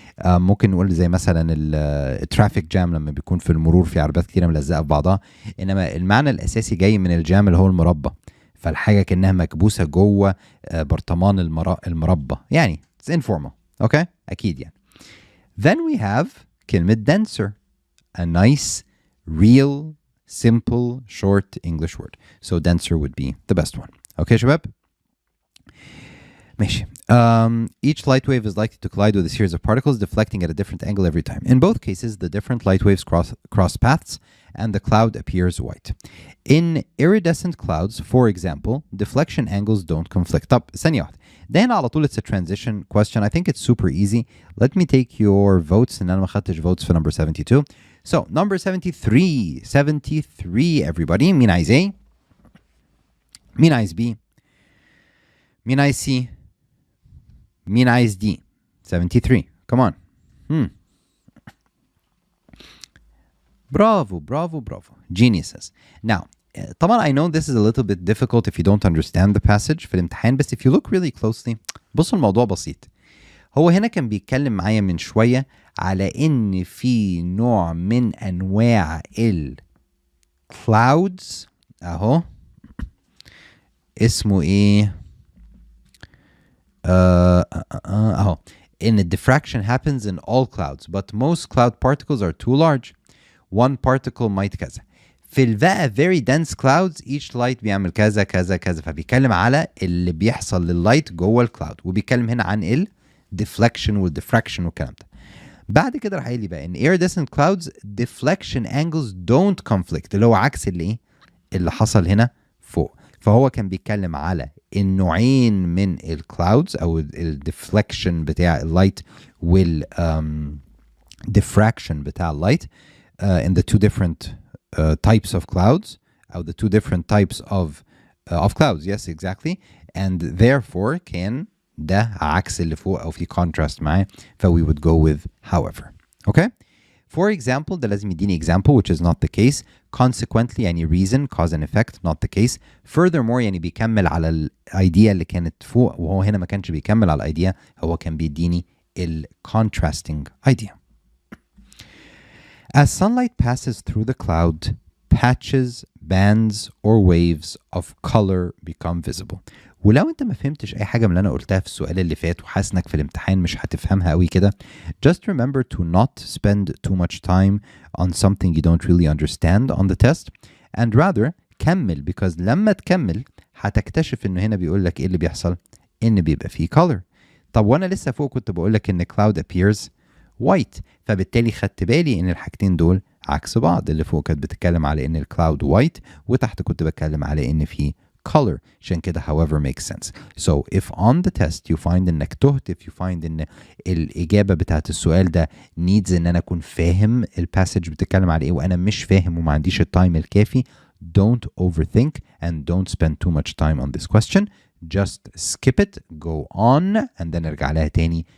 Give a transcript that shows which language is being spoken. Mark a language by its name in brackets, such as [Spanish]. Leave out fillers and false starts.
[Arabic] ممكن نقول زي مثلا الترافيك جام لما بيكون في المرور في عربيات كتيرة ملزقة في بعضها، انما المعنى الاساسي جاي من الجام اللي هو المربى، فالحاجة كأنها مكبوسة جوه برطمان المربى يعني [English] it's informal. [Arabic] okay اكيد يعني. [English] then we have [Arabic] كلمة [English] denser a nice real simple short English word, so denser would be the best one. [Arabic] okay شباب ماشي. [English] Each light wave is likely to collide with a series of particles deflecting at a different angle every time. In both cases, the different light waves cross paths and the cloud appears white. In iridescent clouds, for example, deflection angles don't conflict. [Arabic] طب ثانية واحدة، ده هنا على طول [English] it's a transition question. I think it's super easy. Let me take your votes. and [Arabic] أنا ما خدتش [English] votes for number 72. So number 73 everybody. [Arabic] مين عايز A؟ مين عايز B؟ مين عايز C؟ مين عايز دي؟ 73 [English] come on. [Arabic] برافو برافو برافو [English] geniuses. now [Arabic] طبعا [English] I know this is a little bit difficult if you don't understand the passage [Arabic] في الامتحان، بس [English] if you look really closely [Arabic] بصوا الموضوع بسيط. هو هنا كان بيتكلم معايا من شوية على ان في نوع من انواع clouds اهو اسمه ايه اهو [English] in the diffraction happens in all clouds but most cloud particles are too large. One particle might [Arabic] كذا. في بقى [English] very dense clouds each light [Arabic] بيعمل كذا كذا كذا، فبيتكلم على اللي بيحصل لللايت جوه الكلاود، وبيتكلم هنا عن ال deflection والديفراكشن والكلام ده. بعد كده راح قايل لي بقى ان [English] iridescent clouds deflection angles don't conflict، [Arabic] اللي هو عكس اللي ايه اللي حصل هنا فوق. فهو كان بيتكلم على النوعين من الكلاودز او الديفليكشن بتاع اللايت وال diffraction بتاع اللايت [English] in the two different types of clouds or the two different types of clouds. Yes, exactly. And therefore [Arabic] كان ده عكس اللي فوق او في [English] contrast [Arabic] معاه، ف [English] we would go with however. Okay? For example [Arabic] ده لازم يديني [English] example which is not the case. Consequently [Arabic] يعني [English] reason cause and effect not the case. [Arabic] Furthermore يعني بيكمل على الايديا اللي كانت فوق، وهو هنا ما كانش بيكمل على الايديا، هو كان بيديني ال contrasting idea. [English] As sunlight passes through the cloud, patches, bands, or waves of color become visible. [Arabic] ولو انت ما فهمتش اي حاجه من اللي انا قلتها في السؤال اللي فات وحاسس انك في الامتحان مش هتفهمها قوي كده، [English] just remember to not spend too much time on something you don't really understand on the test and rather [Arabic] كمل، [English] because [Arabic] لما تكمل هتكتشف انه هنا بيقول لك ايه اللي بيحصل، ان بيبقى فيه color. طب وانا لسه فوق كنت بقول لك ان [English] cloud appears white، [Arabic] فبالتالي خدت بالي ان الحاجتين دول عكس بعض. اللي فوق كانت بتتكلم على ان الكلاود white، وتحت كنت بتكلم على ان في color، عشان كده [English] however makes sense. So if on the test you find [Arabic] انك تهت، [English] if you find [Arabic] ان الاجابه بتاعت السؤال ده [English] needs [Arabic] ان انا اكون فاهم الباسج بتتكلم على ايه وانا مش فاهم وما عنديش التايم الكافي، [English] don't overthink and don't spend too much time on this question. Just skip it, go on, and then [Arabic] ارجع لها تاني.